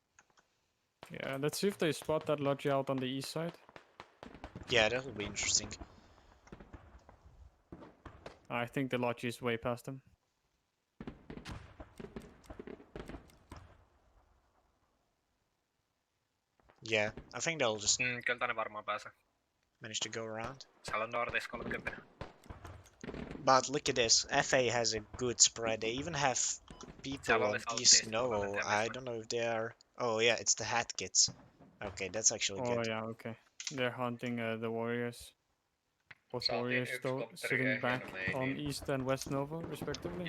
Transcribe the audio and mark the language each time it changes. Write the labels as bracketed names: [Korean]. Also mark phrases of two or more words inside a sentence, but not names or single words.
[English] Yeah, let's see if they spot that Logi out on the east side. Yeah, that will be interesting. I think the Logi is way past them. Yeah, I think they'll just [Finnish] Kyllä tänne varmaan pääsee. [English] manage to go around. [Finnish] Siellä on Nordisk 30. [English] But look at this, FA has a good spread. They even have people on East Novo. I don't know if they are... Oh yeah, it's the hat kits. Okay, that's actually good. Oh yeah, okay. They're hunting the warriors. Both warriors sitting back on east and west Novo, respectively.